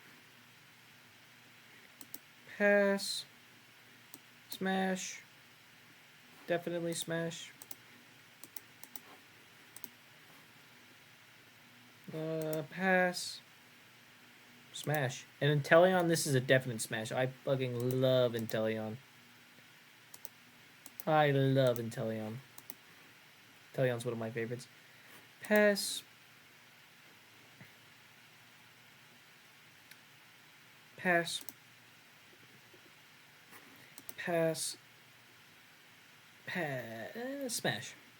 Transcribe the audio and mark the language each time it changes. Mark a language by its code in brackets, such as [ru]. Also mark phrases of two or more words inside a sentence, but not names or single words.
[en] Pass. Smash. Definitely smash. Pass. Smash. And Inteleon, this is a definite smash. I fucking love Inteleon. I love Inteleon. Inteleon's one of my favorites. Pass. Pass. Pass. Pass. Smash.